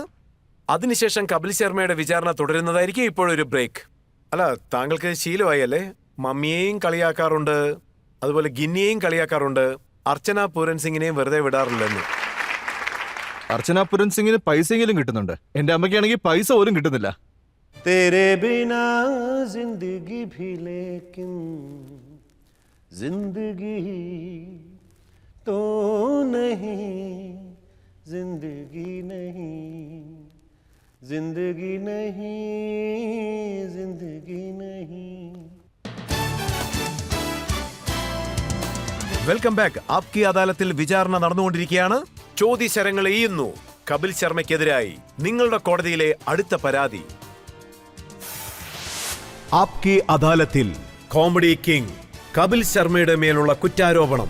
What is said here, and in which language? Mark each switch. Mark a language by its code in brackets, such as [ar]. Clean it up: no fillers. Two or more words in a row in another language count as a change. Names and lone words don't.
[ml] അതിനുശേഷം കപിൽ ശർമ്മയുടെ വിചാരണ തുടരുന്നതായിരിക്കും. ഇപ്പോഴൊരു ബ്രേക്ക്. അല്ല, താങ്കൾക്ക് ശീലമായി അല്ലേ? മമ്മിയെയും കളിയാക്കാറുണ്ട്, അതുപോലെ ഗിന്നിയെയും കളിയാക്കാറുണ്ട്, അർച്ചന പൂരൻ സിംഗിനെയും വെറുതെ വിടാറില്ലെന്ന്. അർച്ചന പൂരൻ സിംഗിന് പൈസയെങ്കിലും കിട്ടുന്നുണ്ട്. എന്റെ അമ്മയ്ക്കാണെങ്കിൽ പൈസ പോലും കിട്ടുന്നില്ല. [hi] तेरे बिना जिंदगी भी लेकिन जिंदगी तो नहीं जिंदगी नहीं जिंदगी नहीं जिंदगी नहीं. [en] welcome back. [ml] ആപ്കി അദാലത്തിൽ വിചാരണ നടന്നുകൊണ്ടിരിക്കുകയാണ്. ചോദ്യശരങ്ങൾ എയ്യുന്നു കപിൽ ശർമ്മയ്ക്കെതിരായി. നിങ്ങളുടെ കോടതിയിലെ അടുത്ത പരാതി. ആപ്കി അദാലത്തിൽ [en] comedy king [ml] കപിൽ ശർമ്മയുടെ മേലുള്ള കുറ്റാരോപണം.